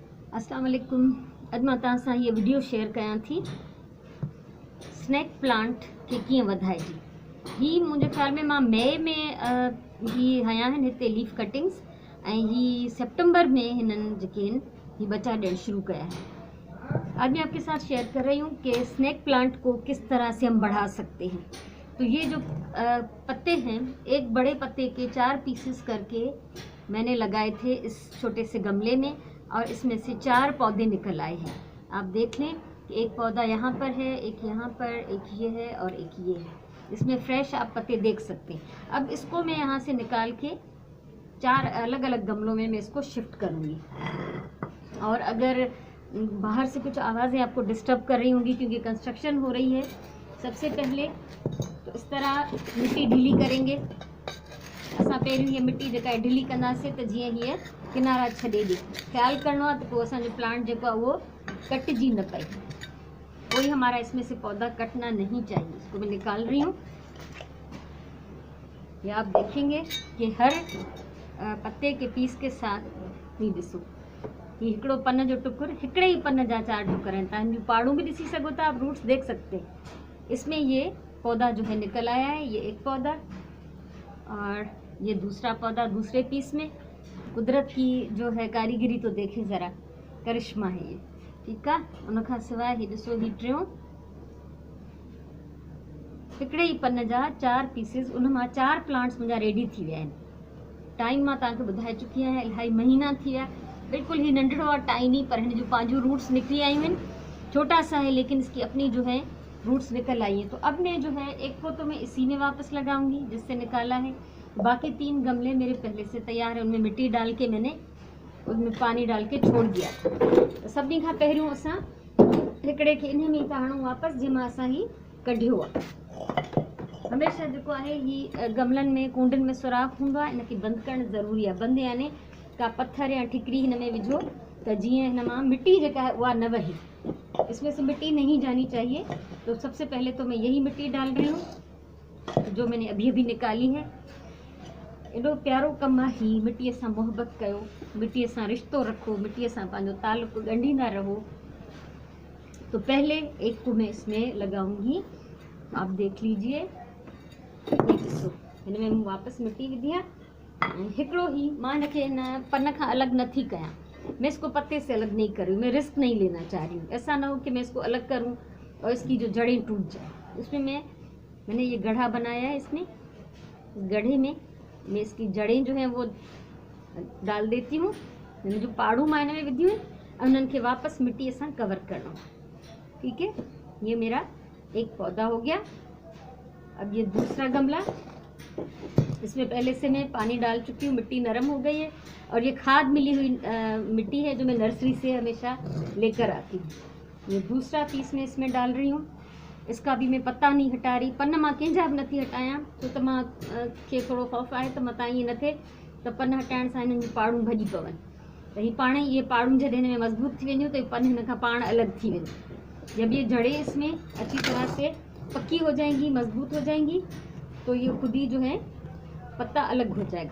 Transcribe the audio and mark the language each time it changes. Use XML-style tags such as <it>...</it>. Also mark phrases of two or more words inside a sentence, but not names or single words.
<ar>السلام عليكم.</ar> <sd>अॼु मां तव्हां सां हीअ वीडियो शेयर कयां थी</sd> <en>snake plant</en> <sd>खे कीअं वधाइजे। ही मुंहिंजे ख़्याल में मां मई में ही हया आहिनि हिते</sd> <en>leaf cuttings</en> <sd>ऐं ही सितंबर में हिननि जेके आहिनि ही बचा ॾियणु शुरू कया है।</sd> <hi>आज मैं आपके साथ शेयर कर रही हूँ कि</hi> <en>snake plant</en> <hi>को किस तरह से हम बढ़ा सकते हैं। तो ये जो पत्ते हैं, एक बड़े पत्ते के 4 पीसेस करके मैंने लगाए थे इस छोटे से गमले में और इसमें से 4 पौधे निकल आए हैं। आप देख लें कि एक पौधा यहाँ पर है, एक यहाँ पर, एक ये है और एक ये है। इसमें फ्रेश आप पत्ते देख सकते हैं। अब इसको मैं यहाँ से निकाल के 4 अलग अलग गमलों में मैं इसको शिफ्ट करूँगी। और अगर बाहर से कुछ आवाज़ें आपको डिस्टर्ब कर रही होंगी क्योंकि कंस्ट्रक्शन हो रही है, सबसे पहले तो इस तरह मिट्टी ढीली करेंगे।</hi> <sd>असां पहिरियों हीअ मिट्टी जेका आहे ढीली कंदासीं त जीअं हीअ किनारा छॾे ॾे। ख़्यालु करिणो आहे त पोइ असांजो प्लांट जेको आहे उहो कटिजी न पए।</sd> <hi>कोई हमारा इसमें से पौधा कटना नहीं चाहिए। इसको मैं निकाल रही हूँ। ये आप देखेंगे कि हर पत्ते के पीस के साथ ही</hi> <sd>ॾिसो ही हिकिड़ो पन जो टुकुर, हिकिड़े ही पन जा 4 टुकर आहिनि। तव्हां जूं पाड़ूं भी ॾिसी सघो था,</sd> <hi>आप रूट्स देख सकते हैं। इसमें ये पौधा जो है निकल आया है, ये एक पौधा और ये दूसरा पौधा दूसरे पीस में। कुदरत की जो है कारीगरी तो देखें ज़रा, करिश्मा है ये। ठीक है।</hi> <sd>उन खां सवाइ ही ॾिसो ही टियों हिकिड़े ही पन जा 4 पीसिस, उन मां 4 प्लांट्स मुंहिंजा रेडी थी विया आहिनि। टाइम मां तव्हांखे ॿुधाए चुकी आहियां, इलाही महीना थी विया। बिल्कुल ही नंढड़ो और टाइनी, पर हिन जो पंहिंजूं रूट्स निकली आयूं आहिनि।</sd> <hi>छोटा सा है लेकिन इसकी अपनी जो है रूट्स निकल आई हैं। तो अब मैं जो है एक को तो मैं इसी में वापस लगाऊंगी जिससे निकाला है। बाकी 3 गमले मेरे पहले से तैयार है, उनमें मिट्टी डाल के मैंने उसमें पानी डाल के छोड़ दिया।</hi> <sd>तो सभिनी खां पहिरियों असां हिकिड़े खे इन में ई था हणूं वापसि जंहिंमां असां ही कढियो आहे। हमेशह जेको आहे ही गमलनि में कूंडनि में सुराख हूंदो आहे, इनखे बंदि करणु ज़रूरी आहे। बंदि यानी का पत्थर या ठिकरी हिन में विझो त जीअं हिन मां मिट्टी जेका है उहा न वहे।</sd> <hi>इसमें से मिट्टी नहीं जानी चाहिए। तो सबसे पहले तो मैं यही मिट्टी डाल रही हूँ जो मैंने अभी अभी निकाली है।</hi> <sd>एॾो प्यारो कमु आहे ही। मिट्टीअ सां मोहबत कयो, मिट्टीअ सां रिश्तो रखो, मिट्टीअ सां पंहिंजो ताल्लुक ॻंढींदा रहो।</sd> <hi>तो पहले एक को मैं इसमें लगाऊंगी, आप देख लीजिए।</hi> <sd>ये ॾिसो हिन में मूं वापसि मिट्टी विधी आहे। हिकिड़ो ही मां हिनखे न पन खां अलॻि नथी कयां।</sd> <hi>मैं इसको पत्ते से अलग नहीं कर रही हूँ, मैं रिस्क नहीं लेना चाह रही हूँ। ऐसा ना हो कि मैं इसको अलग करूँ और इसकी जो जड़ें टूट जाए। इसमें मैंने ये गड्ढा बनाया है। इसमें इस गड्ढे में मैं इसकी जड़ें जो हैं वो डाल देती हूँ।</hi> <sd>मैंने जो पाड़ू मां हिन में विधियूं आहिनि उन्हनि खे वापसि मिट्टीअ सां कवर करणो।</sd> <hi>ठीक है। ये मेरा एक पौधा हो गया। अब ये दूसरा गमला, इसमें पहले से मैं पानी डाल चुकी हूँ, मिट्टी नरम हो गई है और ये खाद मिली हुई मिट्टी है जो मैं नर्सरी से हमेशा लेकर आती हूँ। ये दूसरा पीस मैं इसमें डाल रही हूँ। इसका भी मैं पत्ता नहीं हटा रही।</hi> <sd>पन मां कंहिंजा बि नथी हटायां छो त मां खे थोरो ख़ौफ़ आहे त मतां ईअं न थिए त पन हटाइण सां हिननि जूं पाड़ूं भॼी पवनि। त ही पाण ई ये पाड़ूं जॾहिं हिन में मज़बूत थी वेंदियूं त पन हिन खां पाण अलॻि थी वेंदियूं।</sd> <hi>जब ये जड़ें इसमें अच्छी तरह से पक्की हो जाएंगी, मजबूत हो जाएंगी, तो ये खुद ही जो है पत्ता अलग हो जाएगा।</hi>